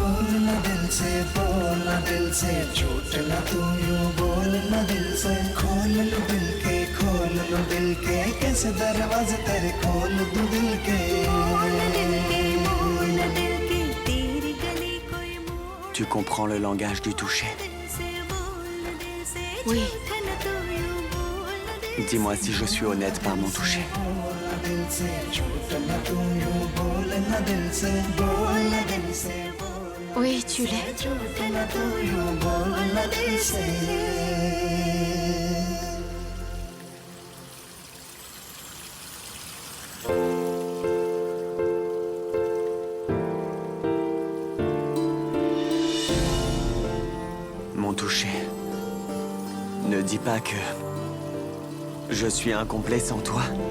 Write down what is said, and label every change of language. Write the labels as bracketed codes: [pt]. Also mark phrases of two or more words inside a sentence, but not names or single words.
[hi] बोलना दिल से, बोलना दिल से, झूठ ना तू यूं बोलना दिल से। खोल लो दिल के, खोल लो दिल के, कैसे दरवाजे तेरे खोल दूं दिल के। बोल दिल के, बोल दिल के, तेरी गली कोई मोड़ [fr] Tu comprends le langage du toucher. [hi] से, बोल दिल से, [fr] Oui. [hi] झूठ ना तू यूं बोलना दिल [fr] Dis-moi si je suis honnête par mon toucher. [hi] बोलना दिल से, झूठ ना तू यूं बोलना दिल से, बोलना दिल से, [fr] Oui, tu l'es. [hi] झूठ ना तू यूं बोलना दिल से। [fr] Mon toucher. Ne dis pas que je suis incomplet sans toi.